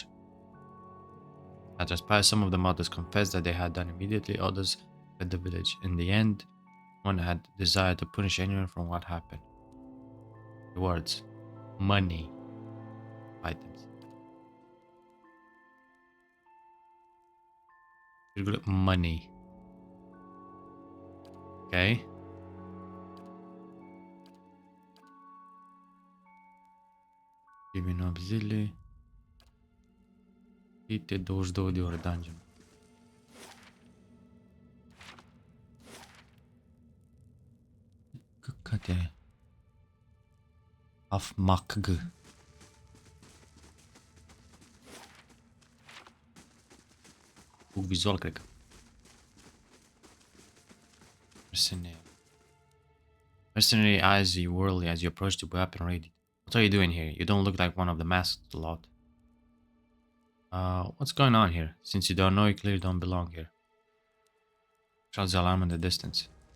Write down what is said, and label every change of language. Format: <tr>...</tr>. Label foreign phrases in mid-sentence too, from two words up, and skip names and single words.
<en>As transpired, some of the mothers confessed that they had done immediately, others fled the village. In the end, one had desired to punish anyone from what happened. Rewards. Money. Items. Money.</en> <ro>Okay. Primim 8 zile. Uite, 22 de ore dungeon. Căcate. Afmacg. Bug vizual, cred că.</ro> <en>Mercenary eyes you warily as you approach the weapon ready. What are you doing here? You don't look like one of the masked lot. What's going on here? Since you don't know, you clearly don't belong here. Shouts the alarm in the distance.</en>